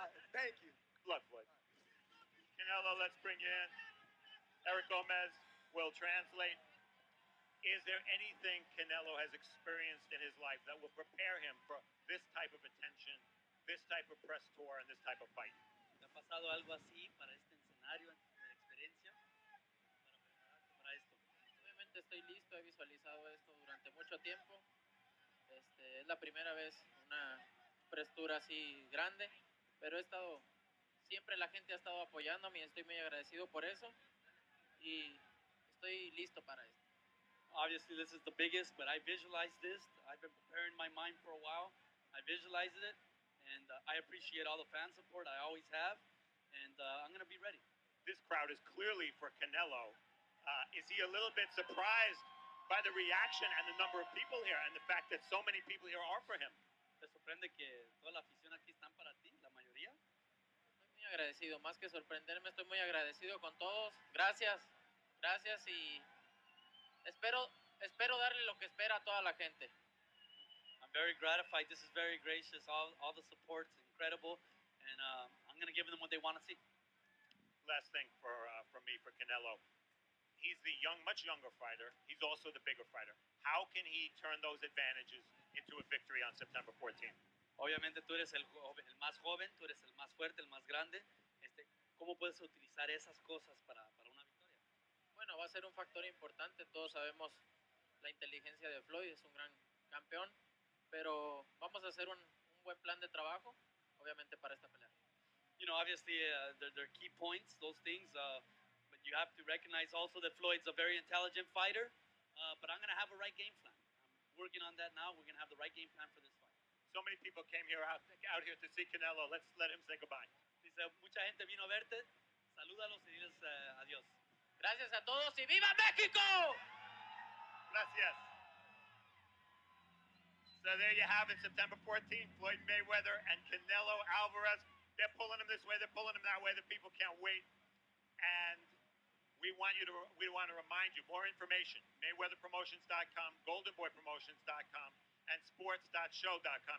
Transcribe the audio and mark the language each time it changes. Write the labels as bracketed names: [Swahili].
[English] Thank you. Good luck, Floyd. Canelo, let's bring you in. Eric Gomez will translate. Is there anything Canelo has experienced in his life that will prepare him for this type of attention, this type of press tour, and this type of fight? [Spanish] ¿Te ha pasado algo así para este escenario de experiencia para prepararte para esto? Obviamente estoy listo, he visualizado esto durante mucho tiempo. Es la primera vez una prestura así grande, pero siempre la gente ha estado apoyándome y estoy muy agradecido por eso y estoy listo para esto. [English] Obviously, this is the biggest, but I visualized this. I've been preparing my mind for a while. I visualized it, and I appreciate all the fan support. I always have, and I'm going to be ready. This crowd is clearly for Canelo. Is he a little bit surprised by the reaction and the number of people here and the fact that so many people here are for him? [Spanish] ¿Te sorprende que toda la afición aquí están para ti, la mayoría? Estoy muy agradecido, más que sorprenderme, estoy muy agradecido con todos. Gracias y espero darle lo que espera a toda la gente. [English] I'm very gratified. This is very gracious. All the support's incredible, and I'm going to give them what they want to see. Last thing from me for Canelo. He's the much younger fighter. He's also the bigger fighter. How can he turn those advantages into a victory on September 14th? [Spanish] Obviamente tú eres el más joven, tú eres el más fuerte, el más grande. ¿Cómo puedes utilizar esas cosas para una victoria? Bueno, va a ser un factor importante. Todos sabemos la inteligencia de Floyd, es un gran campeón, pero vamos a hacer un buen plan de trabajo, obviamente para esta pelea. [English] You know, obviously they're key points, those things, but you have to recognize also that Floyd's a very intelligent fighter, but I'm going to have a right game plan. I'm working on that now. We're going to have the right game plan for this fight. So many people came out here to see Canelo. Let's let him say goodbye. [Spanish] Dice, mucha gente vino a verte. Salúdalos y diles adiós. Gracias a todos y ¡viva México! Gracias. [English] So there you have it, September 14th, Floyd Mayweather and Canelo Alvarez. They're pulling him this way, they're pulling him that way. The people can't wait. And we want to remind you, more information, MayweatherPromotions.com, GoldenBoyPromotions.com, and sports.show.com.